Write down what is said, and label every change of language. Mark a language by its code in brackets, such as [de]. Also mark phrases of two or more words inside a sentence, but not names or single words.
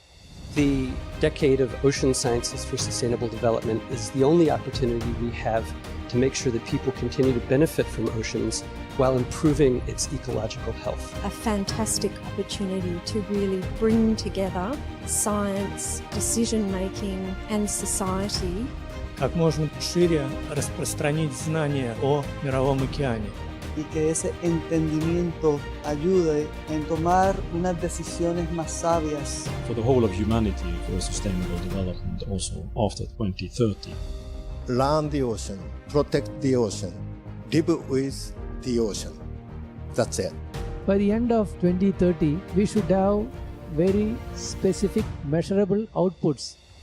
[en] The Decade of Ocean Sciences for Sustainable Development is the only opportunity we have to make sure that people continue to benefit from oceans while improving its ecological health. A fantastic opportunity to really bring together science, decision-making, and society. [ru] Как можно шире распространить знания о Мировом океане. [es] Y que ese entendimiento ayude en tomar unas decisiones más sabias. [en] For the whole of humanity, for sustainable development also after 2030. Learn the ocean, protect the ocean, live with the ocean. That's it. By the end of 2030, we should have very specific, measurable outputs.